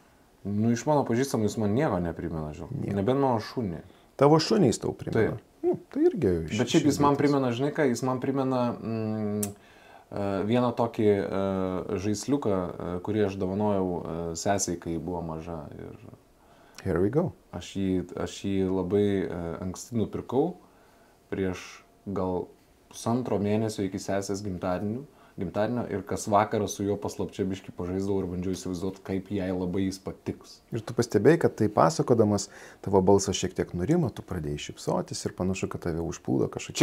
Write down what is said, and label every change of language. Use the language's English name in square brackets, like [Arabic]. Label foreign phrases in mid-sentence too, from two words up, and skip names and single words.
[Lithuanian] Iš mano pažįstamų jis man nieko neprimena, žinau. Nebent mano šunį. Tavo šuniais tau primena. Tai irgi. Bet šiaip jis man primena, žinai ką, jis man primena vieną tokį žaisliuką, kurį aš dovanojau sesiai, kai buvo maža. [English] Here we go. [Lithuanian] Aš jį labai anksti nupirkau prieš gal 1,5 mėnesio iki sesės gimtadienio ir kas vakarą su juo paslapčia biškį pažaisdavau ir bandžiau įsivaizduoti, kaip jai labai jis patiks. Ir tu pastebėjai, kad tai pasakodamas, tavo balsas šiek tiek nurimo, tu pradėjai šypsotis ir panašu, kad tave užplūdo kažkokie...